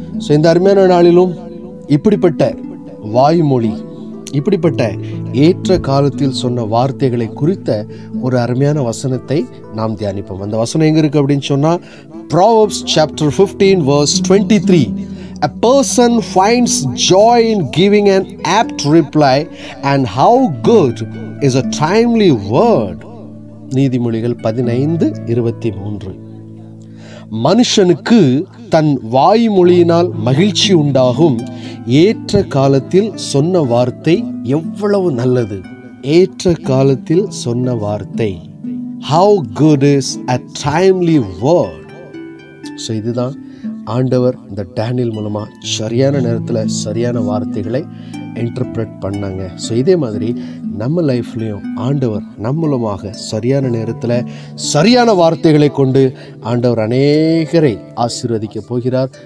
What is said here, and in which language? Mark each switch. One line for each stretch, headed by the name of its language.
Tamil: So இந்த அருமையான நாளிலும் இப்படிப்பட்ட வாய்மொழி, இப்படிப்பட்ட ஏற்ற காலத்தில் சொன்ன வார்த்தைகளை குறித்த ஒரு அருமையான வசனத்தை நாம் தியானிப்போம். அந்த வசனம் எங்கே இருக்குது அப்படின்னு சொன்னால்,
English: Proverbs chapter 15 verse 23. A person finds joy in giving an apt reply, and how good is a timely word.
Tamil: நீதிமொழிகள் 15:23. மனுஷனுக்கு தன் வாய்மொழியினால் மகிழ்ச்சி உண்டாகும். ஏற்ற காலத்தில் சொன்ன வார்த்தை எவ்வளவு நல்லது. ஏற்ற காலத்தில் சொன்ன வார்த்தை.
English: How good is a timely word.
Tamil: So இதுதான் ஆண்டவர் இந்த டேனியல் மூலமாக சரியான நேரத்தில் சரியான வார்த்தைகளை இன்டர்பிரட் பண்ணாங்க. ஸோ இதே மாதிரி நம்ம லைஃப்லேயும் ஆண்டவர் நம் மூலமாக சரியான நேரத்தில் சரியான வார்த்தைகளை கொண்டு ஆண்டவர் அநேகரை ஆசீர்வதிக்க போகிறார்.